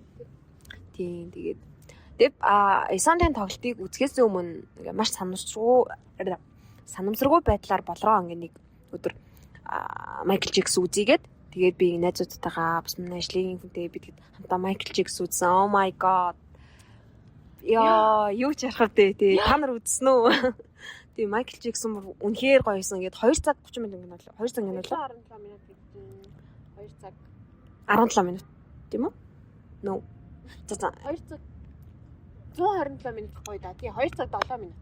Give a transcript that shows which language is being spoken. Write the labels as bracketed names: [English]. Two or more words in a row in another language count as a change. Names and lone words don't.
[Mongolian] Тийм тэгээд Исандын тоглолтыг үзэхээс өмнө маш санамсаргүй байдлаар болроо ингээ нэг өдөр Майкл Джекс үзийгээд тэгээд би найзуудтайгаа бас манай ажлын хүнтэй бид хамтаа Майкл Джекс үзсэн. [English] Oh my god. [Mongolian] Яа, юу ч ярах вэ тий. Та нар үзсэн үү? Тэгээ Майкл Джексон бүр үнэхээр гоё юмсан. Ингээд 2 цаг 30 минут ингэ болоо. 2 цаг ингэ болоо. 17 минут гэдэг. 2 цаг 17 минут тийм үү? No. За 2 цаг 127 минут гоё да. Тий 2 цаг 7 минут.